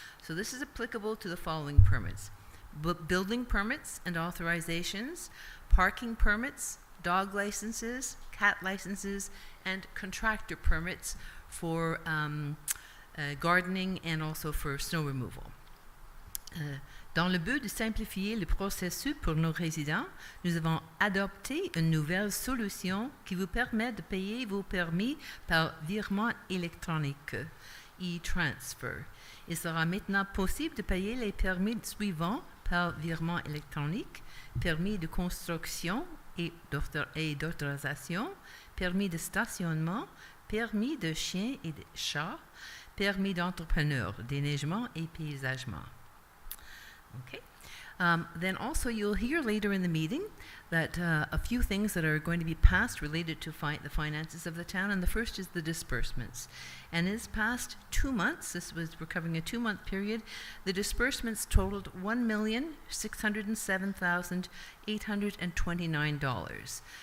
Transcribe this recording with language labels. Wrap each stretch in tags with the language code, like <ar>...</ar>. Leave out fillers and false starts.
<en>So this is applicable to the following permits: building permits and authorizations, parking permits, dog licenses, cat licenses, and contractor permits for gardening and also for snow removal.</en> <fr>Dans le but de simplifier le processus pour nos résidents, nous avons adopté une nouvelle solution qui vous permet de payer vos permis par virement électronique, e-transfer. Il sera maintenant possible de payer les permis suivants par virement électronique: permis de construction et d'autorisation, permis de stationnement, permis de chiens et de chats, permis d'entrepreneur, déneigement et paysagement.</fr> <en>Okay. Then also you'll hear later in the meeting that a few things that are going to be passed related to the finances of the town, and the first is the disbursements. And in this past 2 months, we're covering a 2-month period, the disbursements totaled $1,607,829.</en>